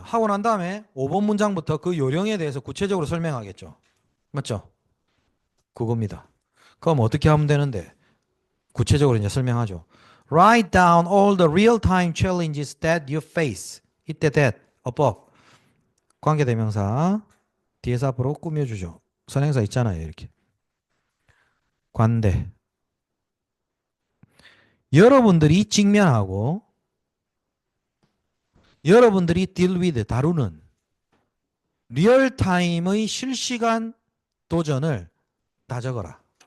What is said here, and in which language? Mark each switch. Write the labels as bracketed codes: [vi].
[ko] 하고 난 다음에 5번 문장부터 그 요령에 대해서 구체적으로 설명하겠죠. 맞죠? 그겁니다. 그럼 어떻게 하면 되는데? 구체적으로 이제 설명하죠. [en] Write down all the real-time challenges that you face. [ko] 이때 [en] that, above. [ko] 관계대명사 뒤에서 앞으로 꾸며주죠. 선행사 있잖아요. 이렇게. 관대. 여러분들이 직면하고 여러분들이 [en] deal with, [ko] 다루는 리얼타임의 실시간 도전을 다 적어라.